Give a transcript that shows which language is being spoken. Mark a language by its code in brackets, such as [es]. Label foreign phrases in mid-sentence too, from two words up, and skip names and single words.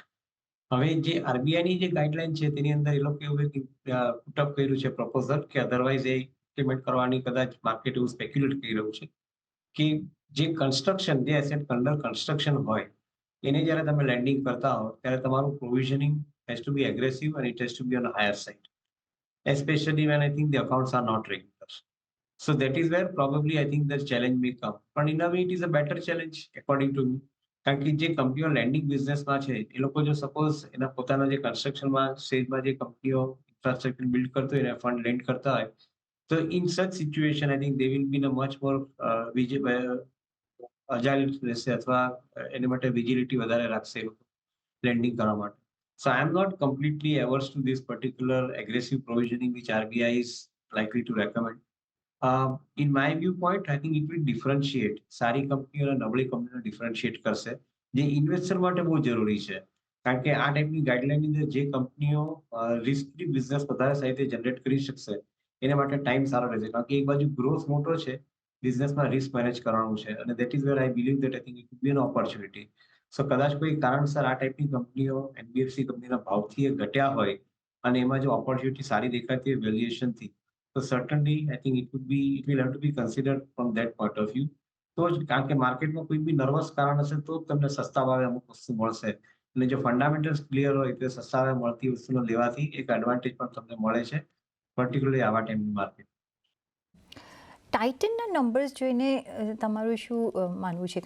[gu] હવે જે આરબીઆઈની જે ગાઈડલાઈન છે તેની અંદર એ લોકો એવું પુટઅપ કર્યું છે પ્રપોઝલ કે અધરવાઇઝ એ ઇમ્પ્લિમેન્ટ કરવાની કદાચ માર્કેટ એવું સ્પેક્યુલેટ કરી રહ્યું છે કે જે કન્સ્ટ્રક્શન, જે [en] asset under construction [gu] હોય એને જ્યારે તમે લેન્ડિંગ કરતા હો ત્યારે તમારું પ્રોવિઝનિંગ [en] has to be aggressive and it has to be on a higher side, especially when I think the accounts are not regular. So that is where probably I think the challenge may come. But in a way, it is a better challenge according to me. [gu] કારણ કે જે કંપનીઓ લેન્ડિંગ બિઝનેસમાં છે એ લોકો જો સપોઝ એના પોતાના જે કન્સ્ટ્રક્શનમાં સ્ટેજમાં જે કંપનીઓ ઇન્ફ્રાસ્ટ્રક્ચર બિલ્ડ કરતો હોય એને ફંડ લેન્ડ કરતા હોય તો [en] in such situation I think they will be in a much more agile [gu] રહેશે અથવા એની માટે વિજિલિટી વધારે રાખશે એ લોકો લેન્ડિંગ કરવા માટે. [en] So I am not completely averse to this particular aggressive provisioning which RBI is likely to recommend. In my viewpoint, I think it will differentiate. [gu] સારી કંપનીઓ અને નબળી કંપનીઓ ડિફરન્શિએટ કરશે, જે ઇન્વેસ્ટર માટે બહુ જરૂરી છે. કારણ કે આ ટાઈપની ગાઈડલાઈનની અંદર જે કંપનીઓ [en] risk free business [gu] વધારે સારી રીતે જનરેટ કરી શકશે એના માટે ટાઈમ સારો રહેશે. કારણ કે એક બાજુ ગ્રોથ મોટો છે, બિઝનેસમાં રિસ્ક મેનેજ કરવાનું છે અને [en] that is where I believe that I think it will be an opportunity. [gu] સો કદાચ કોઈ કારણસર આ ટાઈપની કંપનીઓ એનબીએફસી કંપનીના ભાવથી એ ઘટ્યા હોય અને એમાં જો ઓપોર્ચ્યુનિટી સારી દેખાતી હોય વેલ્યુએશનથી, તો [en] certainly I think it will have to be considered from that point of view. [gu] તો જ કારણ કે માર્કેટમાં કોઈ બી નર્વસ કારણ હશે તો જ તમને સસ્તા ભાવે અમુક વસ્તુ મળશે અને જો ફંડામેન્ટલ્સ ક્લિયર હોય તો સસ્તા ભાવે મળતી વસ્તુનો લેવાથી એક એડવાન્ટેજ પણ તમને મળે છે, પર્ટિક્યુલરલી આવા ટાઈમની માર્કેટ. ટાઇટનના નંબર્સ જોઈને તમારું શું માનવું છે?